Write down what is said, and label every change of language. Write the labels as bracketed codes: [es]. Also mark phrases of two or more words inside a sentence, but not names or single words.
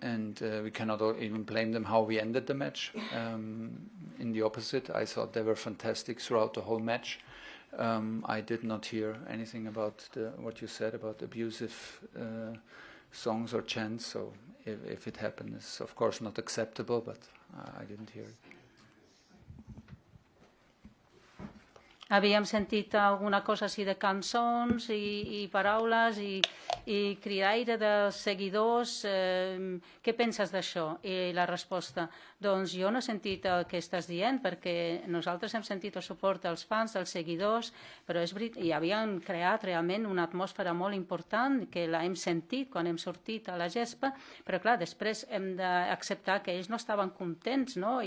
[en] and we cannot even blame them how we ended the match. In the opposite, I thought they were fantastic throughout the whole match. I did not hear anything about what you said about abusive songs or chants, so if it happened, it's of course not acceptable, but I didn't hear it. [ca] Havíem sentit alguna cosa així de cançons i paraules i cridaire dels seguidors. Què penses d'això? I la resposta, doncs jo no he sentit el que estàs dient, perquè nosaltres hem sentit el suport dels fans, dels seguidors, però és veritat, i havien creat realment una atmosfera molt important que l'hem sentit quan hem sortit a la gespa, però clar, després hem d'acceptar que ells no estaven contents, no?